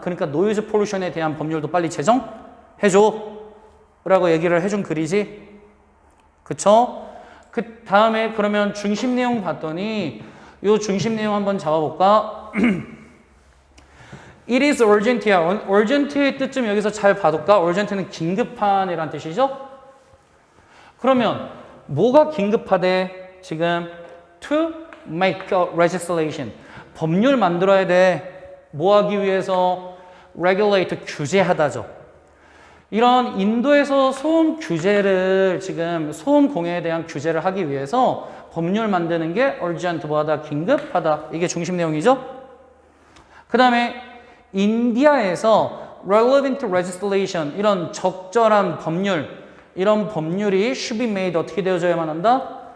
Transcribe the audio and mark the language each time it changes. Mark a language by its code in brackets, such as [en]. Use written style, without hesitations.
[ko] 그러니까 노이즈 폴루션에 대한 법률도 빨리 제정해줘 라고 얘기를 해준 글이지. 그쵸? 그 다음에 그러면 중심 내용 봤더니 요 중심 내용 한번 잡아볼까? [en] It is urgent야. [ko] urgent의 뜻 좀 여기서 잘 봐둘까? urgent는 긴급한이란 뜻이죠? 그러면 뭐가 긴급하대? 지금 [en] to make a legislation. [ko] 법률 만들어야 돼. 뭐 하기 위해서? regulate, 규제하다죠. 이런 인도에서 소음 규제를 지금 소음 공해에 대한 규제를 하기 위해서 법률 만드는 게 urgent 뭐하다? 긴급하다. 이게 중심 내용이죠. 그 다음에 인디아에서 [en] relevant legislation [ko] 이런 적절한 법률 이런 법률이 [en] should be made [ko] 어떻게 되어져야만 한다?